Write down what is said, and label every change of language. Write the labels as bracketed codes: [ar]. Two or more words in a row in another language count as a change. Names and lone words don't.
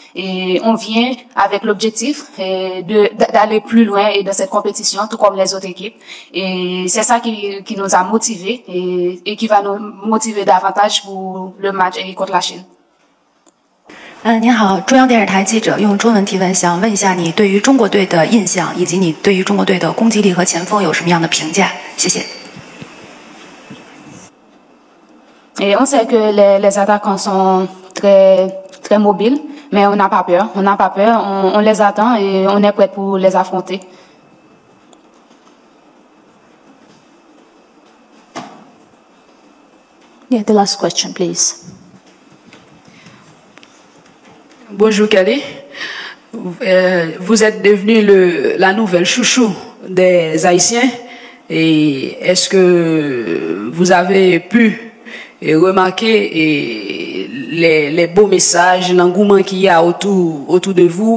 [fr] Et on vient avec l'objectif d'aller plus loin et dans cette compétition, tout comme les autres équipes. Et c'est ça qui nous a motivés et qui va nous motiver davantage pour le match contre la Chine. [zh] 您好，中央电视台记者用中文提问，想问一下你对于中国队的印象，以及你对于中国队的攻击力和前锋有什么样的评价？谢谢。 [fr] Et on sait que les attaquants sont très mobiles, mais on n'a pas peur. On n'a pas peur, on les attend et on est prêt pour les affronter. [en] Yeah, the last question, please. [fr] Bonjour Kelly. Vous êtes devenu la nouvelle chouchou des Haïtiens. Et est-ce que vous avez pu remarquer les beaux messages, l'engouement qu'il y a autour de vous?